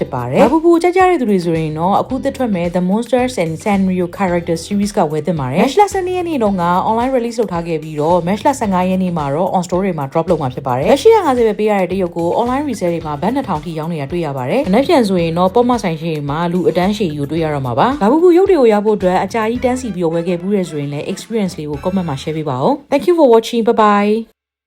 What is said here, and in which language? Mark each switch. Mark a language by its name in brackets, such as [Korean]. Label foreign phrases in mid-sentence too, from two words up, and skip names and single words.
[Burmese] ဖြစ်ပါတယ်လာဘူဘူကြကြတဲ့သူတွေဆိုရင်တော့အခုသစ်ထွက်မဲ့ The Monsters and Sanrio Character Series ကဝယ်သင့်ပါတယ် match 12ရက်နေ့တုန်းက [English] online release [Burmese] လုပ်ထားခဲ့ပြီးတော့ match 15ရက်နေ့မှာတော့ [English] on store [Burmese] တွေမှာ drop လုပ်မှာဖြစ်ပါတယ်850ပဲပေးရတဲ့တရုပ်ကို [English] online resale [Burmese] တွေမှာဘတ်2000ထိရောင်းနေတာတွေ့ရပါတယ်အနက်ပြန်ဆိုရင်တော့ပေါ်မဆိုင်ရှိမှာလူအတန်းရှည်ကြီးကိုတွေ့ရတော့မှာပါလာဘူဘူရုပ်တွေကိုရဖို့အတွက်အကြာကြီးတန်းစီပြီးဝယ်ခဲ့ဘူးရဆိုရင်လည်း experience လေးကို comment မှာ share ပေးပါဦး [English] Thank you for watching bye bye